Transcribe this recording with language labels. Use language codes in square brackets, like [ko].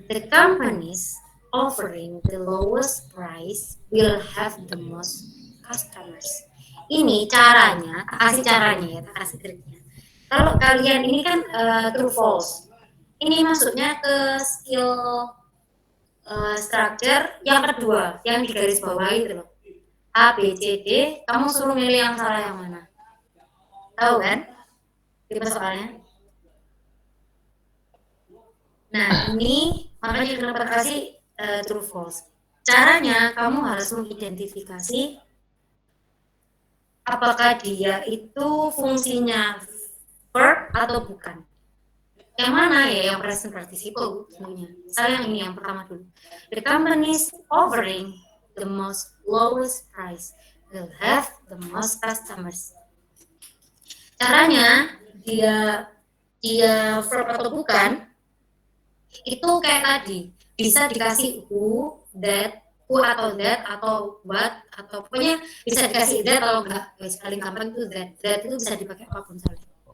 [en] The companies offering the lowest price will have the most customers. [id] Ini caranya, tak kasih caranya ya, tak kasih triknya. Kalau kalian ini kan true false. Ini masuknya ke skill structure yang kedua, yang di garis bawah itu loh. A, B, C, D, kamu suruh milih yang salah yang mana. Tahu kan? Tipe soalnya. Nah, ini makanya kenapa kasih true false. Caranya kamu harus mengidentifikasi apakah dia itu fungsinya verb atau bukan. Yang mana ya? Yang present participle tentunya. Saya yang ini yang pertama dulu. [en] The companies offering the most lowest price will have the most customers. [id] Caranya dia verb atau bukan itu kayak tadi bisa dikasih who, that atau what atau pokoknya bisa dikasih that atau enggak. Paling gampang itu that itu bisa dipakai apapun soalnya.